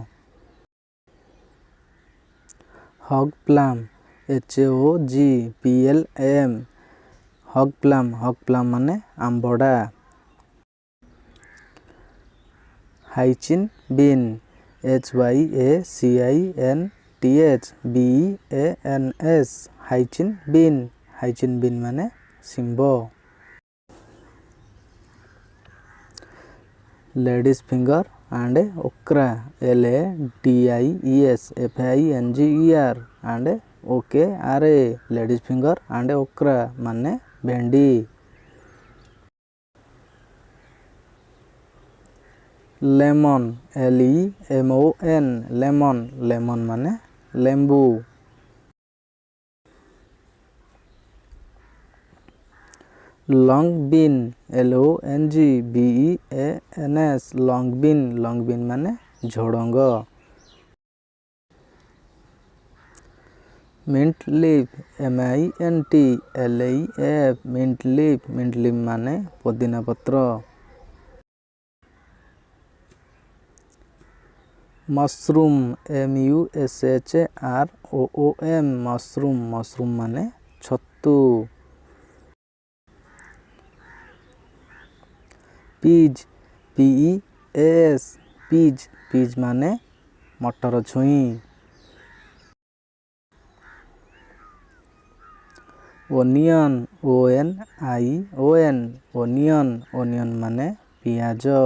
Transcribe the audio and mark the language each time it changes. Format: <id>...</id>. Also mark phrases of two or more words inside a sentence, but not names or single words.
<en>hog plum HOGPLM hog plum</en> <ne>माने आंबड़ा।</ne> <en>hyacinth bean HYACINTHBEANS hyacinth bean</en> <ne>माने सिंबो।</ne> <en>ladies finger and okra LADIES FINGER एंड OKRA ladies finger and okra</en> <ne>माने भेंडी।</ne> <en>लेमन LEMON लेमन</en> <ne>माने लेंबू।</ne> <en>long bean LONGBEANS long bean</en> <ne>माने झोड़ंग।</ne> <en>mint leaf MINT LEAF mint leaf</en> <ne>माने पुदीना पत्र।</ne> <en>मशरूम MUSHROOM मशरूम</en> <ne>माने छत्तू।</ne> <en>peas PEAS</en> <ne>माने मटर छुई।</ne> <en>onion onion</en> <ne>माने पियाज।</ne>